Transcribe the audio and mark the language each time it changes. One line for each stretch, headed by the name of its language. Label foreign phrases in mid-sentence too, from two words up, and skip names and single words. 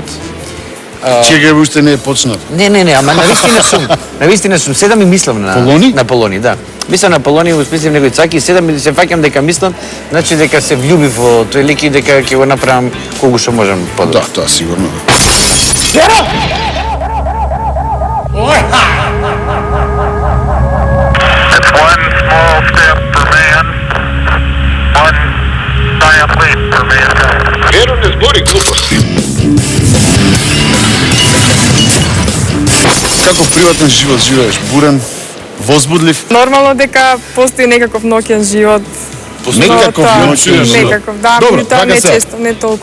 Macedonian: Чега уште не е почнат. Не, ама навистина сум. Навистина сум. Седам и мислам на Полони? На Полони, да. Мислам на Полони, го списам некои цаки и седам и се фаќам дека мислам, значи дека се влюбив во тој лик и дека ќе го направам колку што можам подобро. Да, тоа сигурно.
English: It's one small step for man, one giant leap for mankind.
Macedonian: Веро не збори глупости. Каков приватен живот живееш? Бурен, возбудлив? Нормално дека постои некаков ноќен живот. Некаков тоа- ноќен живот. Некаков, да, Добро, меѓутоа не сега, често, не толку.